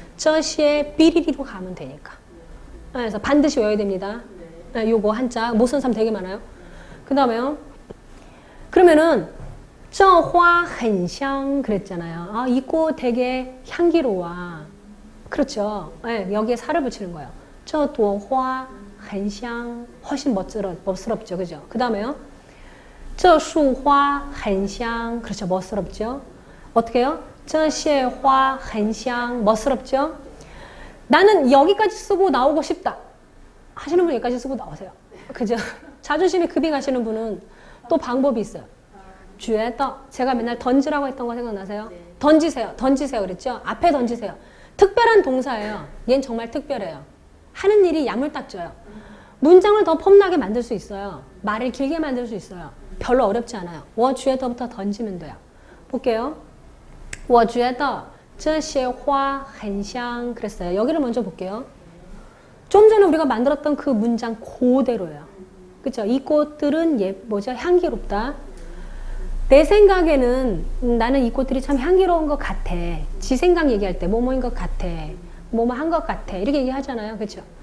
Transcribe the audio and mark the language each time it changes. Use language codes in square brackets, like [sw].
[ko] 저시에 삐리리로 가면 되니까. 네, 그래서 반드시 외워야 됩니다. 네, 요거 한자 못 쓴 사람 되게 많아요. 그 다음에요. 그러면은 [zh] 这花很香 [ko] 그랬잖아요. 아, 이 꽃 되게 향기로워. 그렇죠. 네, 여기에 살을 붙이는 거예요. [zh] 这朵花很香 [ko] 훨씬 멋스럽죠. 그죠? 그 다음에요. [zh] 这束花很香 [ko] 그렇죠. 멋스럽죠. 어떻게 해요? [zh] 这些花很香 [ko] 멋스럽죠. 나는 여기까지 쓰고 나오고 싶다 하시는 분 여기까지 쓰고 나오세요. 그죠? 자존심이 급이 가시는 분은 또 방법이 있어요. 觉得 제가 맨날 던지라고 했던 거 생각나세요? 던지세요. 그랬죠? 앞에 던지세요. 특별한 동사예요. 얘는 정말 특별해요. 하는 일이 야물딱져요. 문장을 더 폼나게 만들 수 있어요. 말을 길게 만들 수 있어요. 별로 어렵지 않아요. 我觉得부터 던지면 돼요. 볼게요. [zh] 我觉得这些花很香 [ko] 그랬어요. 여기를 먼저 볼게요. 좀 전에 우리가 만들었던 그 문장 그대로예요. 그렇죠? 이 꽃들은 향기롭다. 내 생각에는 나는 이 꽃들이 참 향기로운 것 같아. 지 생각 얘기할 때 뭐뭐인 것 같아. 뭐뭐 한 것 같아. 이렇게 얘기하잖아요. 그렇죠?